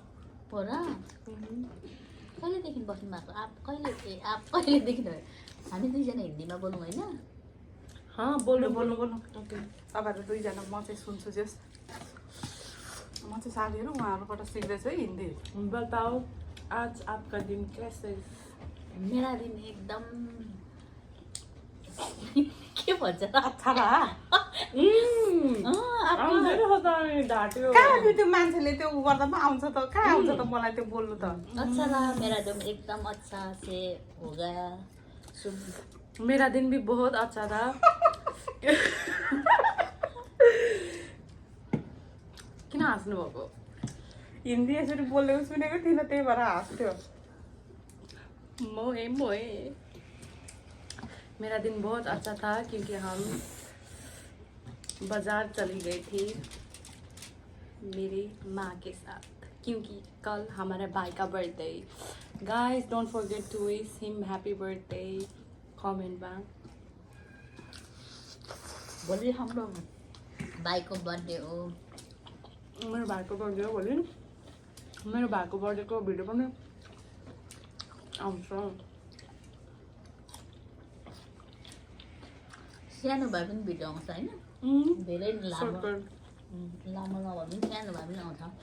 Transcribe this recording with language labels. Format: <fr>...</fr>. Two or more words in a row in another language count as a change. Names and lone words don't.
<ne>हो र? कहिलेदेखि बस्नु भएको? आप कहिलेदेखि भयो? हामी दुईजना हिन्दीमा बोलौँ होइन? बोल्नु ओके। तपाईहरु दुईजना म चाहिँ सुन्छु जस। म चाहिँ साथीहरु उहाँहरुबाट सिक्दैछु है हिन्दी।</ne> <hi>बताओ आज आपका दिन कैसे? मेरा दिन</hi> <ne>एकदम के भन्छ त?</ne> <hi>अच्छा बा।</hi> <ne>ढाट्यो। कहाँ त्यो मान्छेले त्यो गर्दा पो आउँछ त। कहाँ आउँछ त मलाई त्यो बोल्नु त।</ne> <hi>अच्छा रहा मेरा दिन एकदम अच्छा से हो गया। मेरा दिन भी बहुत अच्छा था।</hi> <ne>किन हाँस्नु भएको? हिन्दी यसरी बोलेको सुनेको थिइनँ, त्यही भएर हाँस्थ्यो। मोए मोए।</ne> <hi>मेरा दिन बहुत अच्छा था क्योंकि हम बाजार चली गई थी मेरी माँ के साथ, क्योंकि कल हमारे भाई का बर्थडे।</hi> <en>guys don't forget to wish him happy birthday comment में।</en> <ne>भोलि हाम्रो भाइको बर्थडे हो। मेरो भाइको बर्थडे हो भोलि। मेरो भाइको बर्थडेको भिडियो पनि आउँछ। सानो भए पनि भिडियो आउँछ होइन, धेरै लामो लामो नभए पनि सानो भए पनि आउँछ।</ne>